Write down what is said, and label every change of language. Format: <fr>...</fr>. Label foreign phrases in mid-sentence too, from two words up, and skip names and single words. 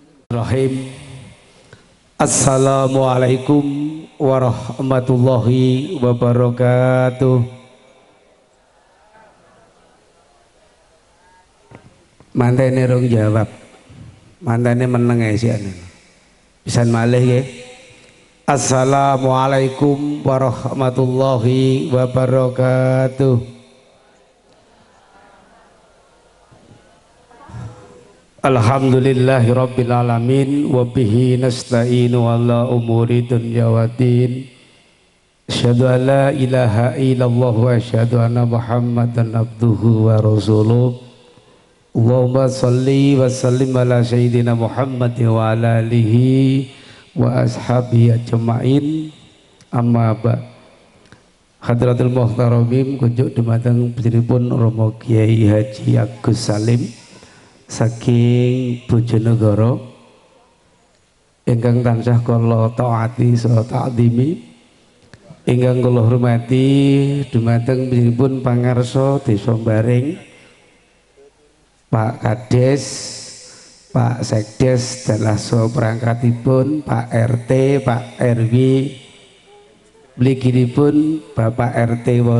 <ar>Rahim. السلام عليكم ورحمة الله وبركاته.</ar> <jv>Mantene rong jawab. Mantene meneng isiane. Pisan malih nggih.</jv> <ar>السلام عليكم ورحمة الله وبركاته. الحمد لله رب العالمين وبه نستعين على أمور الدنيا والدين. أشهد أن لا إله إلا الله وأشهد أن محمدا عبده ورسوله. اللهم صل وسلم على سيدنا محمد وعلى آله وأصحابه أجمعين. أما ب. حضرات المحترمين</ar> <jv>kunjuk dumateng putripun Romo Kiai Haji Agus Salim saking Bojonegoro ingkang tansah kula taati saha ta'dhimi, ingkang kula hormati dumateng putripun pangarsa Desa Baring, Pak Kades, Pak Sekdes dalah saha perangkatipun, Pak RT, Pak RW, mliginipun Bapak RT</jv>